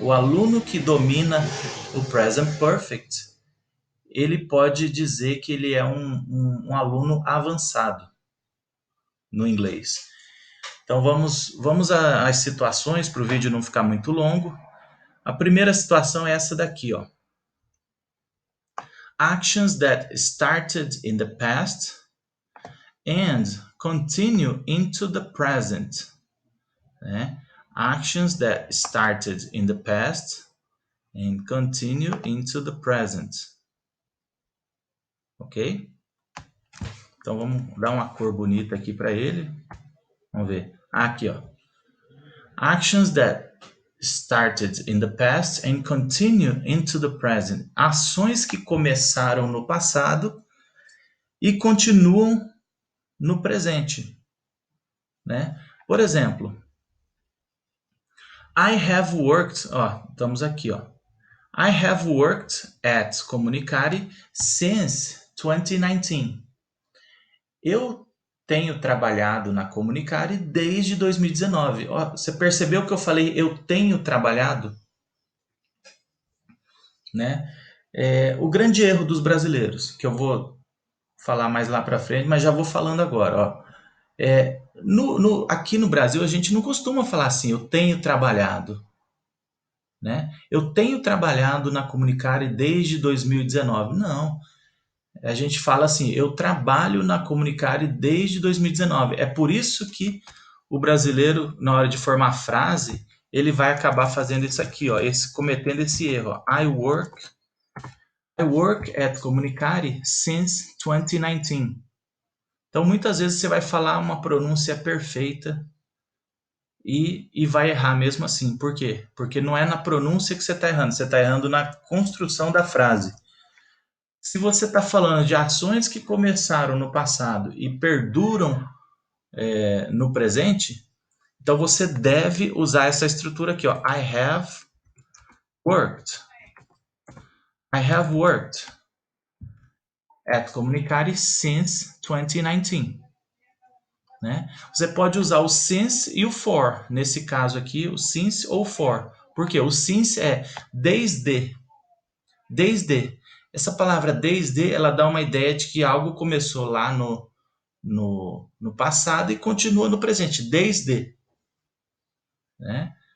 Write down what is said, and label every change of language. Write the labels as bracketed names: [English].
[Portuguese] O aluno que domina o present perfect, ele pode dizer que ele é um aluno avançado no inglês. Então vamos às situações para o vídeo não ficar muito longo. A primeira situação é essa daqui, ó. [English] Actions that started in the past and continue into the present, né? Actions that started in the past and continue into the present. [Portuguese] Ok? Então vamos dar uma cor bonita aqui para ele. Vamos ver. Aqui, ó. Actions that started in the past and continue into the present. Ações que começaram no passado e continuam no presente, né? Por exemplo, [English] I have worked, [Portuguese] ó, estamos aqui, ó. [English] I have worked at Comunicare since 2019. [Portuguese] Eu tenho trabalhado na Comunicare desde 2019. Ó, você percebeu que eu falei eu tenho trabalhado? Né? O grande erro dos brasileiros, que eu vou falar mais lá para frente, mas já vou falando agora. Ó. Aqui no Brasil, a gente não costuma falar assim, eu tenho trabalhado. Né? Eu tenho trabalhado na Comunicare desde 2019. Não. A gente fala assim, eu trabalho na Comunicare desde 2019. É por isso que o brasileiro, na hora de formar frase, ele vai acabar fazendo isso aqui, ó, cometendo esse erro. Ó. [English] I work at Comunicare since 2019. [Portuguese] Então, muitas vezes você vai falar uma pronúncia perfeita e vai errar mesmo assim. Por quê? Porque não é na pronúncia que você está errando, você está errando na construção da frase. Se você está falando de ações que começaram no passado e perduram no presente, então você deve usar essa estrutura aqui, ó. [English] I have worked. I have worked at Comunicare since 2019. [Portuguese] Né? Você pode usar o since e o for. Nesse caso aqui, o since ou for. Por quê? O since é desde. Desde. Essa palavra desde, ela dá uma ideia de que algo começou lá no passado e continua no presente. Desde. Né?